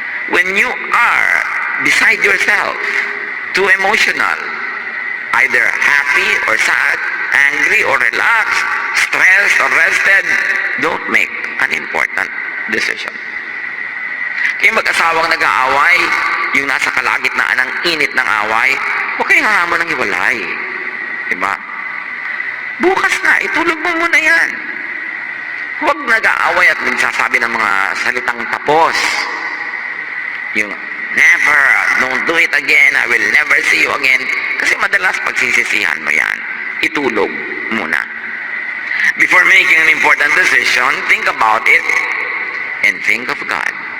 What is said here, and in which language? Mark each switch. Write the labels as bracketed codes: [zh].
[en] When you are beside yourself, too emotional, either happy or sad, angry or relaxed, stressed or rested, don't make an important decision. [tl] Kaya mag-asawang nag-aaway, yung nasa kalagitnaan ng init ng away, huwag kayong hamon ng hiwalay. Diba? Bukas na, itulog mo muna yan. Huwag nag-aaway at nagsasabi ng mga salitang tapos. [en] Yung, never, don't do it again, I will never see you again. [tl] Kasi madalas pagsisisihan mo yan. Itulog muna. [en] Before making an important decision, think about it and think of God.